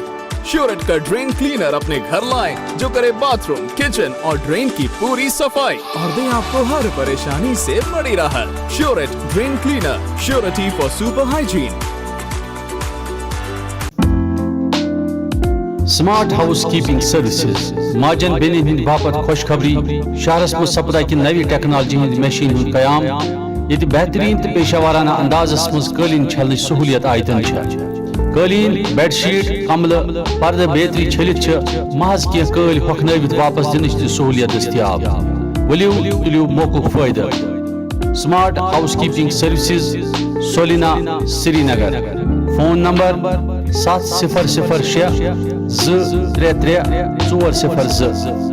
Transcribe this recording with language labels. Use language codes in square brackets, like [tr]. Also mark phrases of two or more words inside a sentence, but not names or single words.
[ur] شیورٹ کا [en] drain cleaner [ur] اپنے گھر لائیں جو کرے باتھ روم, کچن اور ڈرین کی پوری صفائی اور دیں آپ کو ہر پریشانی سے بڑی راحت. [en] Shurett drain cleaner, Shurety for super hygiene. [ks] سمارٹ ہاؤس کیپنگ سروسز ماجن بینن ہند باپت خوشخبری. شہرس مز سپدا کہ نوی ٹیکنالوجی ہند مشین ہند قیام یہ بہترین تو پیشہ وارانہ اندازس مز قالین چھلن سہولیت آیتن. قالین, [en] bed sheet, [ks] کملہ, پردہ بیتری چھلت محض کی قل ہۄکھنٲوِتھ واپس دنچ تہ سہولیت دستیاب. ؤلِو تُلِو موقعُک فٲیدٕ. سمارٹ ہاؤس کیپنگ سروسز, سولینا, سری نگر. فون نمبر 7006 233 402.